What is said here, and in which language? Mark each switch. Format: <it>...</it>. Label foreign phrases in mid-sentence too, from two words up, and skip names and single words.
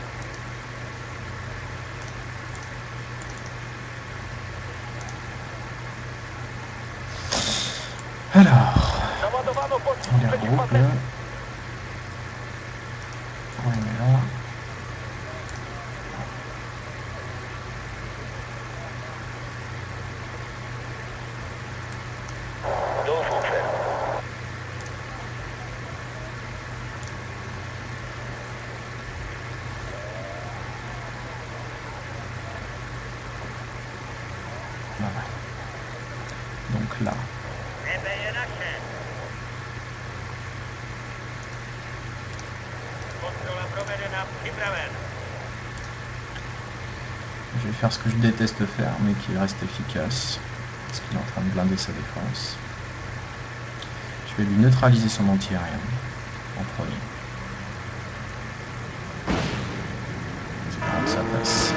<fr>Alors,</fr> <pl>Załadowano pościg</pl> <fr>on les regroupe là.</fr> <pl>przeciwpancerny.</pl> <fr>On les met là.</fr> <pl>Dowód, szef.</pl> <fr>Voilà. Donc là,</fr> <pl>Niebe je nasze.</pl> <cs>Kontrola provedena, připraven.</cs> <fr>je vais faire ce que je déteste faire, mais qui reste efficace. Parce qu'il est en train de blinder sa défense. Je vais lui neutraliser son anti-aérien en premier. Espérons que ça passe.</fr>